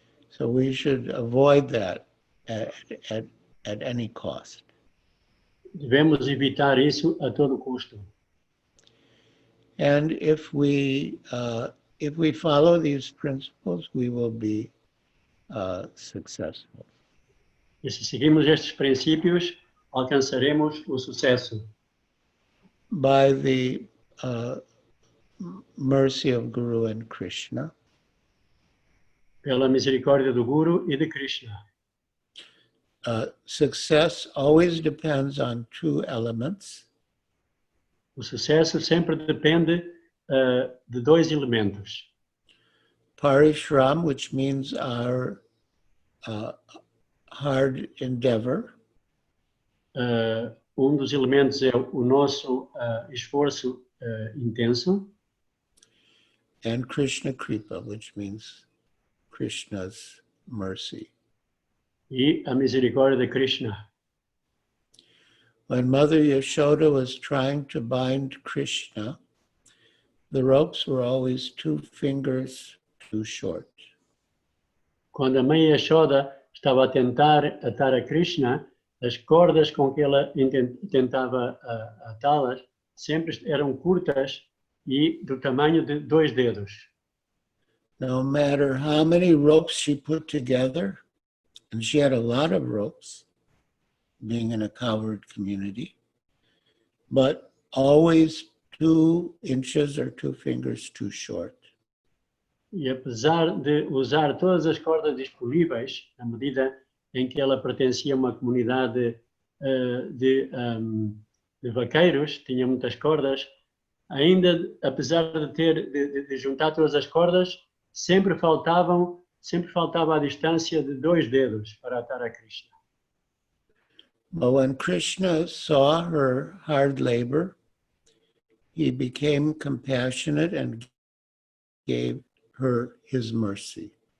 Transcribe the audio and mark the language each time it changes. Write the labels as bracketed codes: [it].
[en] So we should avoid that at any cost. [pt] Devemos evitar isso a todo custo. [en] And if we follow these principles, we will be successful. [pt] E se seguirmos estes princípios, alcançaremos o sucesso. [en] By the mercy of Guru and Krishna. [pt] Pela misericórdia do Guru e de Krishna. [en] Success always depends on 2 elements. [pt] O sucesso sempre depende de 2 elementos. [en] Parishram, which means our hard endeavor. [pt] Dos elementos é o nosso esforço intenso. [en] And Krishna Kripa, which means Krishna's mercy. [pt] e a misericórdia de Krishna. [en] When Mother Yashoda was trying to bind Krishna, the ropes were always 2 fingers too short. [pt] Quando a mãe Yashoda estava a tentar atar a Krishna, as cordas com que ela tentava atá-las sempre eram curtas e do tamanho de 2 dedos. [en] No matter how many ropes she put together, and she had a lot of ropes, being in a cowherd community, but always 2 inches or 2 fingers too short. [pt] E apesar de usar todas as cordas disponíveis, à medida em que ela pertencia a uma comunidade de vaqueiros, tinha muitas cordas, ainda, apesar de juntar todas as cordas, sempre faltava a distância de 2 dedos para atar a Krishna. [en] But when Krishna saw her hard labor, he became compassionate and gave her his mercy.